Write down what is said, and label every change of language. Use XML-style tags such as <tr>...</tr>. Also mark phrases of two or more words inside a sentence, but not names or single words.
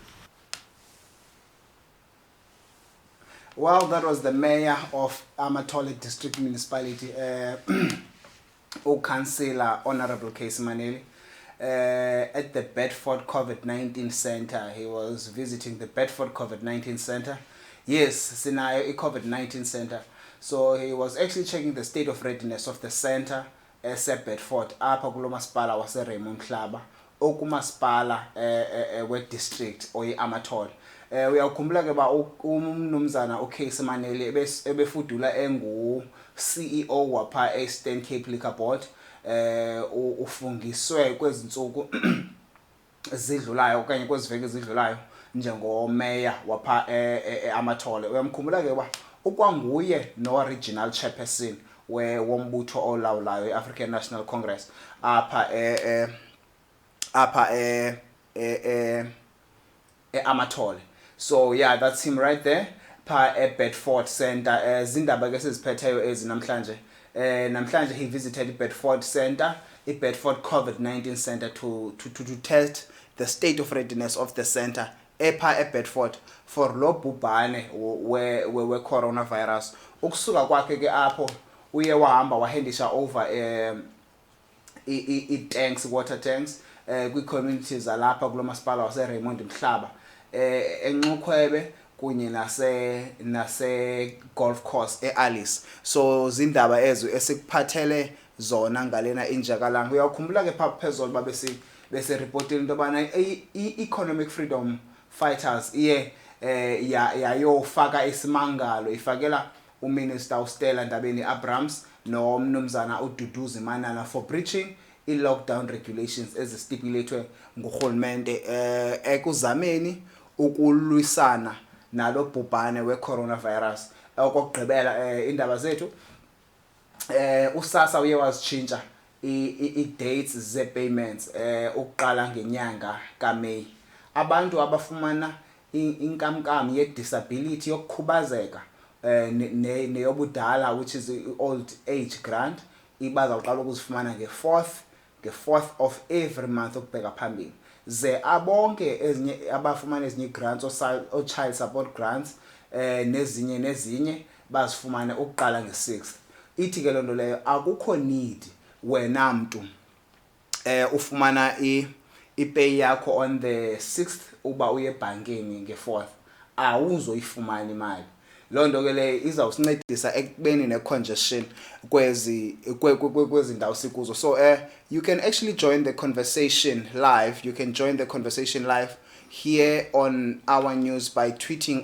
<en>Well, that was the mayor of Amatole District Municipality, Councillor Honorable Casey Maneli, at the Bedford COVID-19 Center. He was visiting the Bedford COVID-19 Center. Yes, Sinayo, a COVID-19 Center. So he was actually checking the state of readiness of the center Bedford,</en> <xh>apha kulo masipala wase Raymond Klaba, okumasipala we district oyi Amatole. Uyakhumbula ke ba umnumzana uCasey Maneli ebefudula engu CEO wapha Eastern Cape Liquor Board, ufungiswe kwezinsuku ezidlulayo okanye kweziveki ezidlulayo njengomeya wapha Amatole. Uyamkhumbula ke ba ukwanguye no regional chairperson wombutho olawulayo iAfrican National Congress apha Amatole.</xh> <en>So yeah, that's him right there pa Bedford Center.</en> <xh>Zindaba ke siziphetheyo ezi namhlanje.</xh> <en>Namhlanje he visited Bedford Center, Bedford COVID-19 Center to test the state of readiness of the center Bedford for</en> <xh>lo bhubhane we</xh> <en>coronavirus.</en> <xh>Ukusuka kwakhe ke apho uye wahamba wahendisha</xh> <en>over tanks, water tanks</en> <xh>kwi communities alapha kulo masipala wase Raymond Mhlaba, enxukhwebe kunye nase golf course Alice. So zindaba ezo esikuphathele zona ngalena injakalanga. Uyakhumbula ke phezulu bese reporting into bana economic freedom fighters yayofaka isimangalo ifakela uMinister uStella Ndabeni Abrams nomnumzana uDuduzi Manana</xh> <en>for breaching i-lockdown regulations</en> <xh>ezistipulated ngurhulumente ekuzameni ukulwisana nalo bhubhane we-coronavirus. Okugqibela indaba zethu uSASSA uye wazitshintsha i-dates ze-payments ukuqala ngenyanga kaMeyi. Abantu abafumana inkamnkam ye-disability yokukhubazeka neyobudala,</xh> <en>which is old age grant,</en> <xh>bazawuqala ukuzifumana nge-</xh> <en>4th of every month</en> <xh>ukubheka phambili. Ze abonke ezinye abafumana ezinye grants o</xh> <en>child support grants</en> <xh>nezinye bazifumane ukuqala nge-6th. Ithi ke lonto leyo akukho need wena mntu ufumana ipay yakho</xh> <en>on the 6th</en> <xh>uba uye ebhankini nge-4th awuzoyifumana imali. Lonto ke le izawusincedisa ekubeni ne-congestion kwezi ndawo sikuzo.</xh> <en>So you can actually join the conversation live. You can join the conversation live here on OurNews by tweeting on Skype.</en>